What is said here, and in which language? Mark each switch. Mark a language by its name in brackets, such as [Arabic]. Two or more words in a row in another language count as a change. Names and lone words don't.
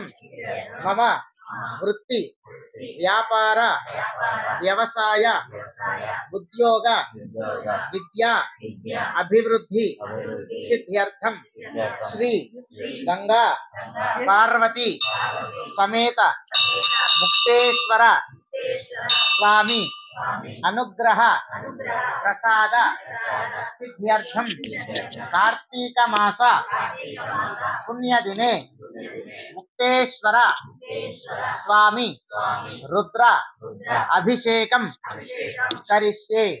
[Sanskrit] మమ వృత్తి వ్యాపార వ్యవసాయ ఉద్యోగ విద్యా అభివృద్ధి సిద్ధ్యర్థం శ్రీ గంగా పార్వతి సమేత ముక్తేశ్వర స్వామి अनुग्रह प्रसाद सिद्ध्यर्थम कार्तिक मास पुण्य दिने मुक्तेश्वर स्वामी रुद्र अभिषेकम करिष्ये।